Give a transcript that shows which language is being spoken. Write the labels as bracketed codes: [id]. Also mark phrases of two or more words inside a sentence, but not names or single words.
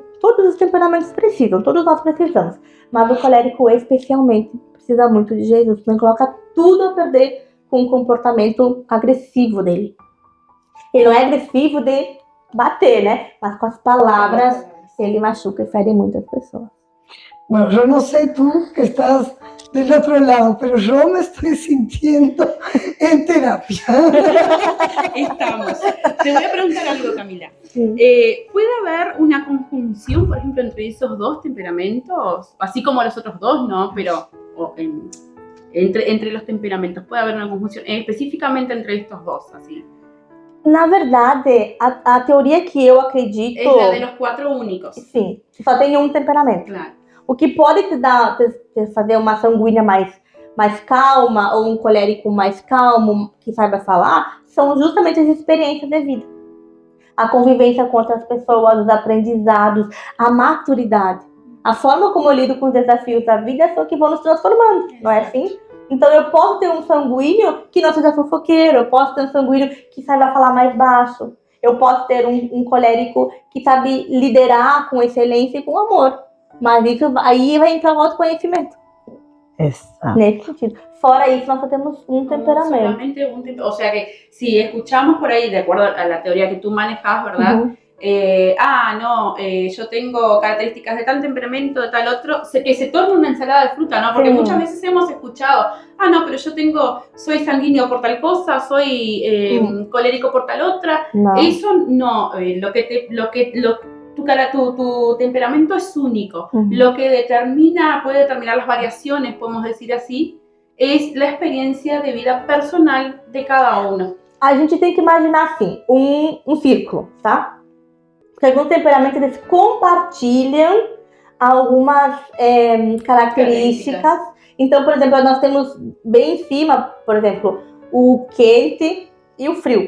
[pt] Todos os temperamentos precisam, todos nós precisamos. Mas o colérico especialmente precisa muito de Jesus. Não coloca tudo a perder com o comportamento agressivo dele. Ele não é agressivo de bater, né? Mas com as palavras, ele machuca e fere muitas pessoas. [es] Bueno, yo no sé tú que estás del otro lado, pero yo me estoy sintiendo en terapia. Estamos. Te voy a preguntar algo, Camila. Sí. ¿Puede haber una conjunción, por ejemplo, entre esos dos temperamentos? Así como los otros dos, ¿no? Pero entre los temperamentos, ¿puede haber una conjunción específicamente entre estos dos? Así. [pt] Na verdade, a teoria que eu acredito... [es] Es la de los 4 únicos. [pt] Sim, só tem um temperamento. Claro. O que pode te fazer uma sanguínea mais calma ou um colérico mais calmo, que saiba falar, são justamente as experiências de vida. A convivência com outras pessoas, os aprendizados, a maturidade. A forma como eu lido com os desafios da vida são que vão nos transformando, não é assim? Então eu posso ter um sanguíneo que não seja fofoqueiro, eu posso ter um sanguíneo que saiba falar mais baixo, eu posso ter um colérico que sabe liderar com excelência e com amor. Mas isso aí vai entrar o autoconhecimento. Exato. Nesse sentido. Fora isso, nós só temos um temperamento. [es] Solamente un temperamento. O sea que si escuchamos por ahí, de acuerdo a la teoría que tú manejas, ¿verdad? Uhum. Yo tengo características de tal temperamento, de tal otro, que se torna una ensalada de fruta, ¿no? Porque Sí. muchas veces hemos escuchado, no, pero soy sanguíneo por tal cosa, soy colérico por tal otra. [pt] Não. [es] Eso no, tu temperamento es único. Uhum. Lo que puede determinar las variaciones, podemos decir así, es la experiencia de vida personal de cada uno. [pt] A gente tem que imaginar assim, um círculo, tá? Porque alguns temperamentos, eles compartilham algumas características. Então, por exemplo, nós temos bem em cima, por exemplo, o quente e o frio.